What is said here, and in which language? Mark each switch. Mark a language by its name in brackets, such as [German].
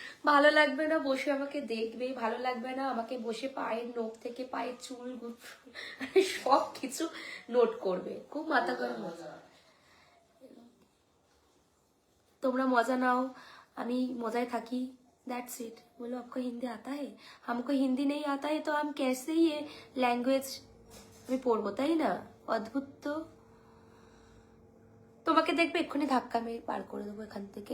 [Bangla] ভালো লাগবে না বসে আমাকে দেখবে, ভালো লাগবে না আমাকে বসে পায়ের নখ থেকে পায়ের চুল সব কিছু নোট করবে, খুব মাথা গরম। তোমরা মজা নাও, আমি মজায় থাকি, [English] That's it. [Hindi] बोलो आपको हिंदी आता है? हमको हिंदी नहीं आता है तो हम कैसे ये लैंग्वेज [Bangla] আমি পড়বো, তাই না? অদ্ভুত তো। তোমাকে দেখবে এক্ষুনি ধাক্কা মেরে পার করে দেবো এখান থেকে।